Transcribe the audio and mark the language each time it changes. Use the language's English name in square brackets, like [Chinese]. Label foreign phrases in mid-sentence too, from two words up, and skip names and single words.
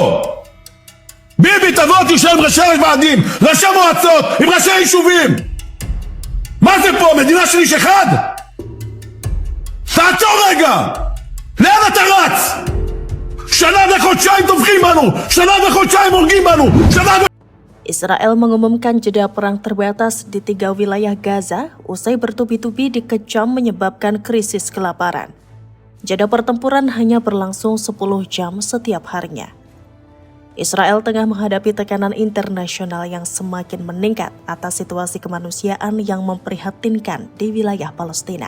[Hebrew] ביבי, תבוא תשב עם ראשי ועדים, ראשי מועצות, עם ראשי יישובים. מה זה פה, מדינה של איש אחד? תעצור רגע! לאן אתה רץ? שנה וחודשיים טובחים בנו, שנה וחודשיים הורגים בנו, [Indonesian] Israel mengumumkan jeda perang terbatas di 3 wilayah Gaza usai bertubi-tubi dikecam menyebabkan krisis kelaparan. Jeda pertempuran hanya berlangsung 10 jam setiap harinya. Israel tengah menghadapi tekanan internasional yang semakin meningkat atas situasi kemanusiaan yang memprihatinkan di wilayah Palestina.